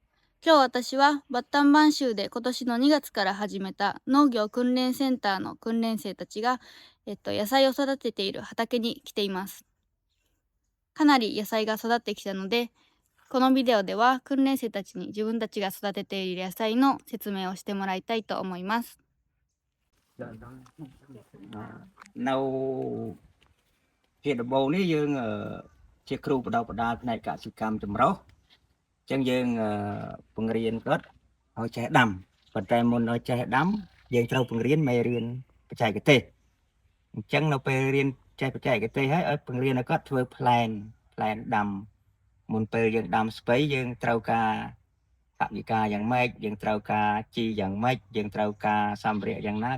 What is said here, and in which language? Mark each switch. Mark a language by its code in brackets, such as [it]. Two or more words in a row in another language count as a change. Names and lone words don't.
[ja] 今日私はバッタンバン州で今年の2月から始めた農業訓練センターの訓練生たちが、野菜を育てている畑に来ています。かなり野菜が育ってきたので、このビデオでは訓練生たちに自分たちが育てている野菜の説明をしてもらいたいと思います。 [km] នៅជាដំបូងនេះយើងជាគ្រូបដិបដាផ្នែកកសិកម្មចម្រុះអញ្ចឹងយើងបង្រៀនគាត់ ឲ្យចេះដាំប៉ុន្តែមុនឲ្យចេះដាំយើងត្រូវបង្រៀនមេរៀនបច្ចេកទេសអញ្ចឹងនៅពេលរៀនចេះបច្ចេកទេសហើយឲ្យបង្រៀនឲ្យគាត់ធ្វើផ្លែនដាំមុនពេលយើងដាំស្ពៃយើងត្រូវការថវិកាយ៉ាងម៉េចយើងត្រូវការជីយ៉ាងម៉េចយើងត្រូវការសម្ភារៈយ៉ាងណា